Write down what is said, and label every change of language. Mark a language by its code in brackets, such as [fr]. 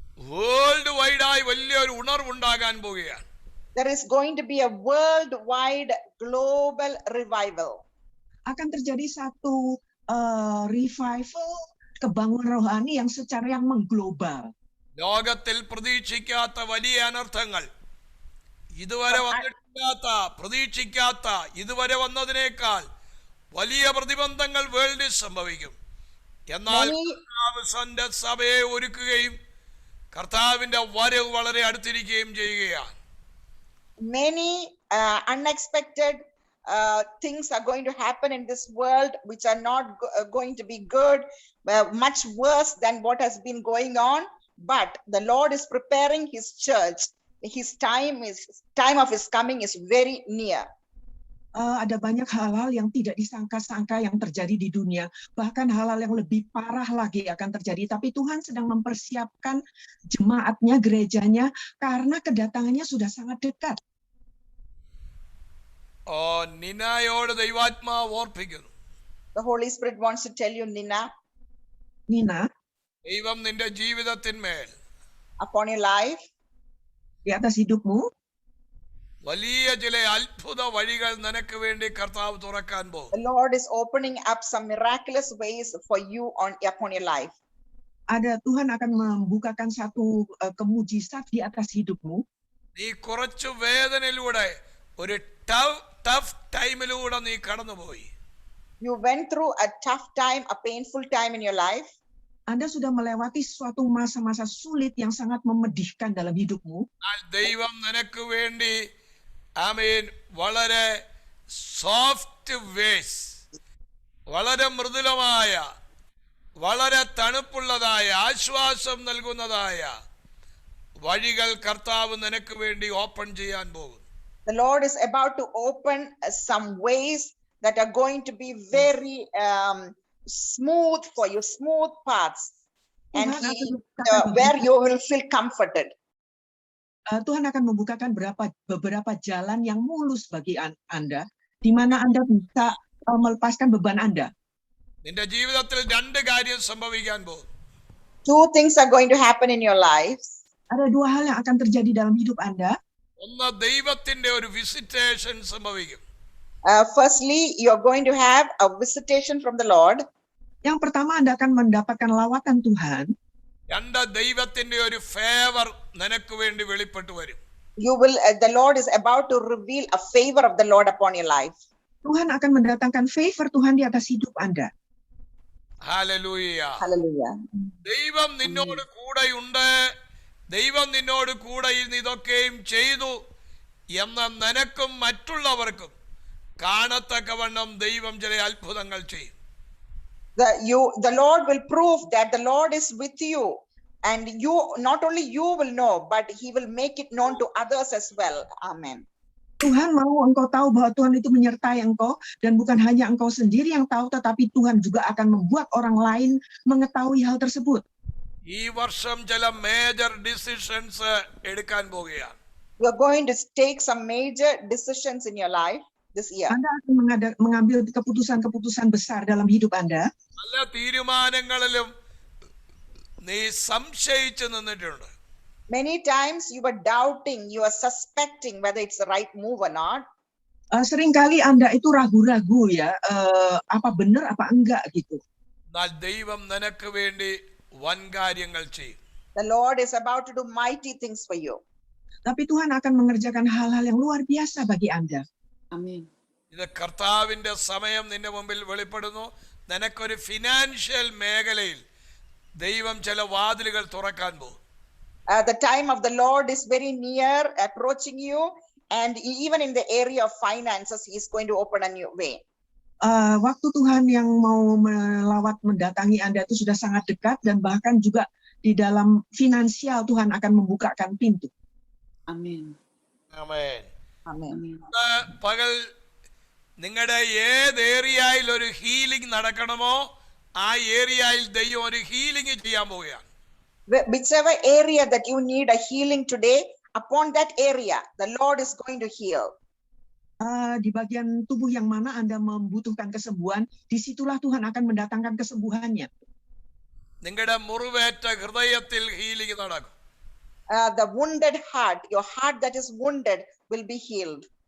[ml] World വൈഡായി വലിയൊരു ഉണർവുണ്ടാകാൻ പോവുകയാണ്. [en] There is going to be a worldwide global revival. [id] Akan terjadi satu revival, kebangunan rohani yang secara mengglobal. [ml] ലോകത്തിൽ പ്രതീക്ഷിക്കാത്ത വലിയ അനർത്ഥങ്ങൾ, ഇതുവരെ വന്നിട്ടില്ലാത്ത പ്രതീക്ഷിക്കാത്ത ഇതുവരെ വന്നതിനേക്കാൾ വലിയ പ്രതിബന്ധങ്ങൾ വേൾഡിൽ സംഭവിക്കും. എന്നാൽ കർത്താവ് സഭയെ ഒരുക്കുകയും കർത്താവിന്റെ വരവ് വളരെ അടുത്തിരിക്കുകയും ചെയ്യുകയാണ്. [en] Many unexpected things are going to happen in this world which are not going to be good, much worse than what has been going on, but the Lord is preparing his church. His time of his coming is very near. [id] Ada banyak hal-hal yang tidak disangka-sangka yang terjadi di dunia, bahkan hal-hal yang lebih parah lagi akan terjadi, tapi Tuhan sedang mempersiapkan jemaatnya, gerejanya, karena kedatangannya sudah sangat dekat. [ml] നിനായോട് ദൈവാത്മാവ് ഓർപ്പിക്കുന്നു. [en] The Holy Spirit wants to tell you, Nina, [ml] ദൈവം നിന്റെ ജീവിതത്തിന്മേൽ [en] upon your life, [id] di atas hidupmu, [ml] വലിയ ചില അത്ഭുത വഴികൾ നിനക്ക് വേണ്ടി കർത്താവ് തുറക്കാൻ പോകും. [en] the Lord is opening up some miraculous ways for you upon your life. [id] Tuhan akan membukakan satu kemujizat di atas hidupmu. [ml] നീ കുറച്ചു വേദനയിലൂടെ ഒരു ടഫ് ടൈമിലൂടെ നീ കടന്നുപോയി. [en] You went through a tough time, a painful time in your life. [id] Anda sudah melewati suatu masa-masa sulit yang sangat memedihkan dalam hidupmu. [ml] ദൈവം നിനക്ക് വേണ്ടി ആമേൻ വളരെ soft vase, വളരെ മൃദുലമായ, വളരെ തണുപ്പുള്ളതായ, ആശ്വാസം നൽകുന്നതായ വഴികൾ കർത്താവ് നിനക്ക് വേണ്ടി ഓപ്പൺ ചെയ്യാൻ പോകും. [en] The Lord is about to open some ways that are going to be very smooth for you, smooth paths, and where you will feel comforted. [id] Tuhan akan membukakan beberapa jalan yang mulus bagi Anda, di mana Anda bisa melepaskan beban Anda. [ml] നിന്റെ ജീവിതത്തിൽ രണ്ട് കാര്യം സംഭവിക്കാൻ പോകും. [en] Two things are going to happen in your lives. [id] Ada dua hal yang akan terjadi dalam hidup Anda. [ml] ഒന്ന്, ദൈവത്തിന്റെ ഒരു visitation സംഭവിക്കും. [en] Firstly, you're going to have a visitation from the Lord. [id] Yang pertama, Anda akan mendapatkan lawatan Tuhan. [ml] രണ്ട്, ദൈവത്തിന്റെ ഒരു favour നിനക്ക് വേണ്ടി വെളിപ്പെട്ടു വരും. [en] You will, the Lord is about to reveal a favor of the Lord upon your life. [id] Tuhan akan mendatangkan favor Tuhan di atas hidup Anda. [ml] Hallelujah. [en] Hallelujah. [ml] ദൈവം നിന്നോട് കൂടെയുണ്ട്, ദൈവം നിന്നോട് കൂടെ ഇരുന്ന് ഇതൊക്കെയും ചെയ്തു എന്ന നിനക്കും മറ്റുള്ളവർക്കും കാണത്തക്കവണ്ണം ദൈവം ചില അത്ഭുതങ്ങൾ ചെയ്യും. [en] The Lord will prove that the Lord is with you, and you, not only you will know, but he will make it known to others as well. Amen. [id] Tuhan mau engkau tahu bahwa Tuhan itu menyertai engkau, dan bukan hanya engkau sendiri yang tahu, tetapi Tuhan juga akan membuat orang lain mengetahui hal tersebut. [ml] ഈ വർഷം ചില major decisions എടുക്കാൻ പോവുകയാണ്. [en] You are going to take some major decisions in your life this year. [id] Anda akan mengambil keputusan-keputusan besar dalam hidup Anda. [ml] പല തീരുമാനങ്ങളിലും നീ സംശയിച്ചു നിന്നിട്ടുണ്ട്. [en] Many times you were doubting, you are suspecting whether it's the right move or not. [id] Seringkali Anda itu ragu-ragu ya, apa benar apa enggak gitu. [ml] എന്നാൽ ദൈവം നിനക്ക് വേണ്ടി വൻ കാര്യങ്ങൾ ചെയ്യും. [en] The Lord is about to do mighty things for you. [id] Tapi Tuhan akan mengerjakan hal-hal yang luar biasa bagi Anda. Amen. [ml] ഇത് കർത്താവിന്റെ സമയം നിന്റെ മുമ്പിൽ വെളിപ്പെടുന്നു. നിനക്കൊരു ഫിനാൻഷ്യൽ മേഖലയിൽ ദൈവം ചില വാതിലുകൾ തുറക്കാൻ പോകും. [en] The time of the Lord is very near, approaching you, and even in the area of finances, he is going to open a new way. [id] Waktu Tuhan yang mau mendatangi Anda itu sudah sangat dekat, dan bahkan juga di dalam finansial Tuhan akan membukakan pintu. Amen. [ml] Amen. [en] Amen. [ml] പകൽ നിങ്ങളുടെ ഏത് ഏരിയയിൽ ഒരു healing നടക്കണമോ ആ ഏരിയയിൽ ദൈവം ഒരു healing ചെയ്യാൻ പോവുകയാണ്. [en] Whichever area that you need a healing today, upon that area, the Lord is going to heal. [id] Di bagian tubuh yang mana Anda membutuhkan kesembuhan, disitulah Tuhan akan mendatangkan kesembuhannya. [ml] നിങ്ങളുടെ മുറിവേറ്റ ഹൃദയത്തിൽ healing നടക്കും. [en] The wounded heart, your heart that is wounded will be healed.